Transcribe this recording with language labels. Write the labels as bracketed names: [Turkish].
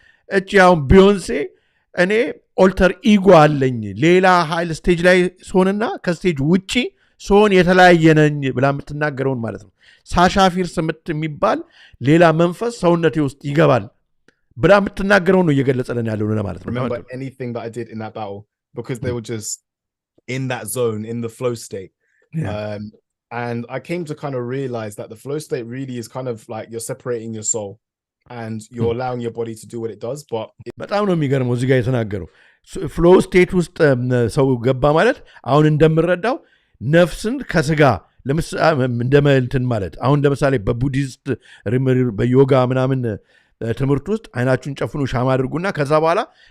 [Amharic] እቺ አሁን ቢዮንሴ እኔ ኦልተር ኢጎ አለኝ ሌላ ኃይል ስቴጅ ላይ ስሆንና ከስቴጅ ውጪ ስሆን የተለያየ ነኝ ብላ የምትናገረውን ማለት ነው። ሳሻ ፊርስ የሚባል ሌላ መንፈስ ሰውነቴ ውስጥ ይገባል ብላ የምትናገረውን ነው እየገለጸልን ያለው ማለት ነው። [English] Remember anything that I did in that battle because they were just in that zone, in the flow state. Yeah. And I came to kind of realize that the flow state really is kind of like you're separating your soul and you're allowing your body to do what it does. But [Amharic] በጣም ነው የሚገርመው እዚህ ጋር የተናገረው ፍሎ ስቴት ውስጥ ሰው ገባ ማለት አሁን እንደምረዳው ነፍስን ከስጋ እንደመልትን ማለት አሁን ለምሳሌ በቡዲስት በዮጋ ምናምን ትምህርት ውስጥ አይናችሁን ጨፍኑ ሻማ አድርጉና ከዛ በኋላ